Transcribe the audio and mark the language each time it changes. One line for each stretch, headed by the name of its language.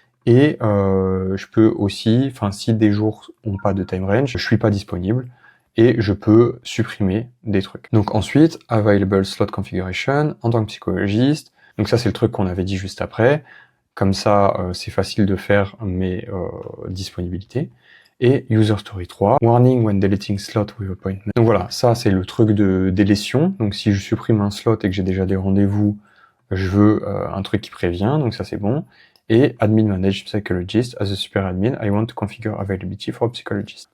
French: Et je peux aussi, si des jours ont pas de time range, je suis pas disponible et je peux supprimer des trucs. Donc ensuite,
English: available slot configuration
French: en tant que psychologiste. Donc ça c'est le truc qu'on avait dit juste après. Comme ça, c'est facile de faire mes disponibilités. Et user story 3,
English: warning when deleting slot with appointment.
French: Donc voilà, ça c'est le truc de délétion. Donc si je supprime un slot et que j'ai déjà des rendez-vous, je veux un truc qui prévient, donc ça c'est bon.
English: et admin manage psychologist as a super admin, I want to configure availability for psychologist.